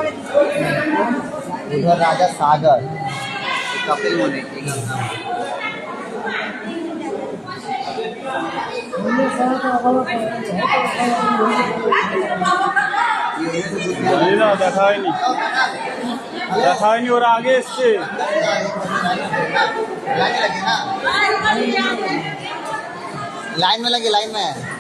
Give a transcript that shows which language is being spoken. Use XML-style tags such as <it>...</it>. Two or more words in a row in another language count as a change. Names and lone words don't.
<hi>उधर राजा सागर, कपिल मुनि की गंगा।</hi> <bn>দেখা হয়নি, ওরা আগে এসছে।</bn> <hi>लाइन में लगे, लाइन में।</hi>